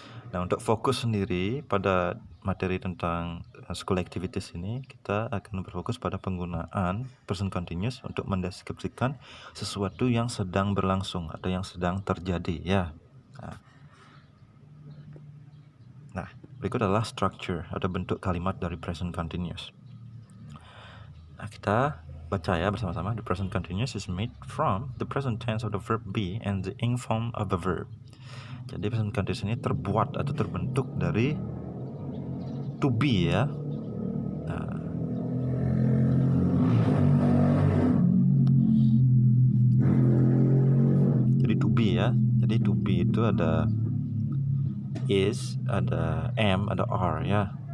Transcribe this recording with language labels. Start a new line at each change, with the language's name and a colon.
Indonesian: Nah, untuk fokus sendiri pada materi tentang
English: school activities
Indonesian: ini, kita akan berfokus pada penggunaan present continuous untuk mendeskripsikan sesuatu yang sedang berlangsung atau yang sedang terjadi ya. Nah, berikut adalah structure atau bentuk kalimat dari present continuous. Nah, kita baca ya bersama-sama.
English: The present continuous is made from the present tense of the verb be and the ing form of the verb.
Indonesian: Jadi present continuous ini terbuat atau terbentuk dari to be ya. be ya. Jadi to be itu ada is, ada am, ada are ya.